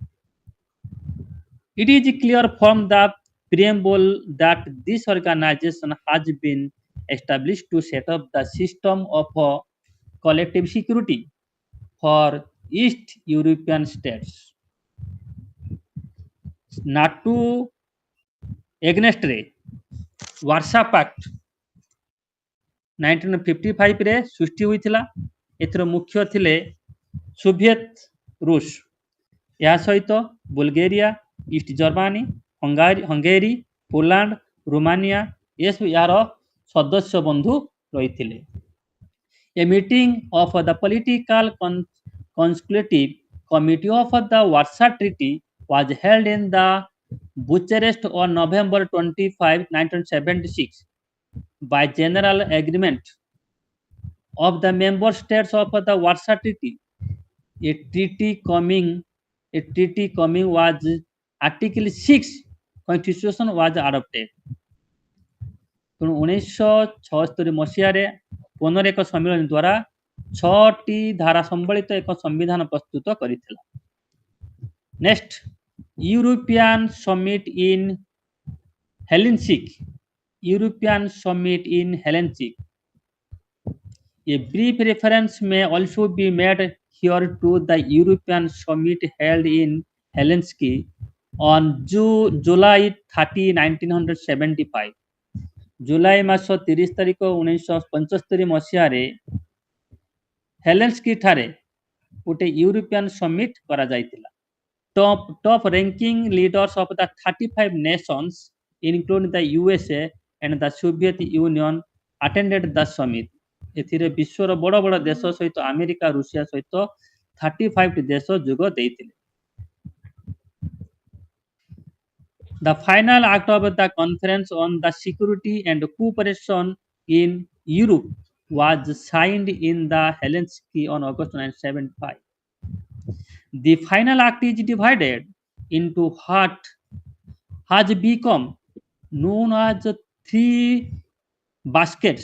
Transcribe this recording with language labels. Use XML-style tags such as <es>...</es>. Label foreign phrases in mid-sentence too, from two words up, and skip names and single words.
<en>It is clear from the preamble that this organization has been established to set up the system of collective security for East European states.</en> <or>NATO against Warsaw Pact 1955 ରେ ସୃଷ୍ଟି ହୋଇଥିଲା। ଏଥିର ମୁଖ୍ୟ ଥିଲେ ସୋଭିଏତ ରୁଷ। ଏହା ସହିତ ବୁଲଗେରିଆ, ଇଷ୍ଟ ଜର୍ମାନୀ, ହଙ୍ଗେରୀ, ପୋଲାଣ୍ଡ, ରୋମାନିଆ ଏସବୁ ଏହାର ସଦସ୍ୟ ବନ୍ଧୁ ରହିଥିଲେ।</or> <en>A meeting of the political consultative committee of the Warsaw Treaty was held in the Bucharest on November 25, 1976 by general agreement of the member states of the Warsaw Treaty. A treaty coming was Article 6 Constitution was adopted.</en> <or>ତେଣୁ 1976 ମସିହାରେ ପୁନଃ ଏକ ସମ୍ମିଳନୀ ଦ୍ୱାରା 6ଟି ଧାରା ସମ୍ବଳିତ ଏକ ସମ୍ବିଧାନ ପ୍ରସ୍ତୁତ କରିଥିଲା।</or> <en>next European Summit in Helsinki. European Summit in Helsinki. A brief reference may also be made here to the European Summit held in Helsinki on July 30, 1975.</en> <or>ଜୁଲାଇ ମାସ 30 ତାରିଖ 1975 ମସିହାରେ ହେଲେନ୍ସ୍କି ଠାରେ ଗୋଟେ</or> <en>European summit</en> <or>କରାଯାଇଥିଲା।</or> <en>Top ranking leaders of the 35 nations including the USA and the Soviet Union attended the summit.</en> <or>ଏଥିରେ ବିଶ୍ୱର ବଡ଼ ବଡ଼ ଦେଶ ସହିତ ଆମେରିକା ରୁଷିଆ ସହିତ 35ଟି ଦେଶ ଯୋଗ ଦେଇଥିଲେ।</or> <en>The final act of the Conference on the Security and Cooperation in Europe was signed in the Helsinki on August 1975. The final act is divided into what has become known as 3 baskets.</en>